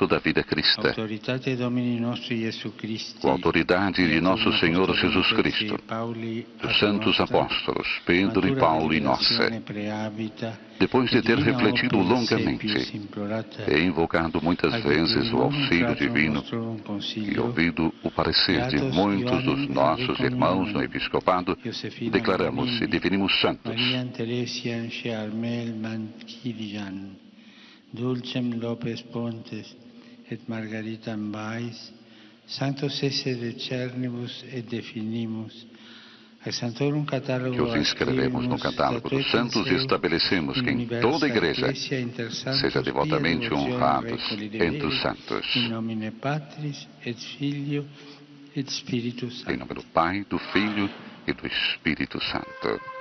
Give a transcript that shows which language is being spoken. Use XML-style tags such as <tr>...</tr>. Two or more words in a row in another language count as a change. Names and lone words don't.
<pt>da vida cristã, com a autoridade de nosso Senhor Jesus Cristo, dos santos apóstolos Pedro e Paulo e nossa, depois de ter refletido longamente e invocado muitas vezes o auxílio divino e ouvido o parecer de muitos dos nossos irmãos no episcopado, declaramos e definimos santos</pt> <la>Dulcem Lopes Pontes et Margarita Ambais, Sanctos esse decernibus et definimus,</la> <pt>que os inscrevemos no catálogo dos santos e estabelecemos que em toda a Igreja seja devotamente honrados entre os santos. Em nome do Pai, do Filho e do Espírito Santo.</pt>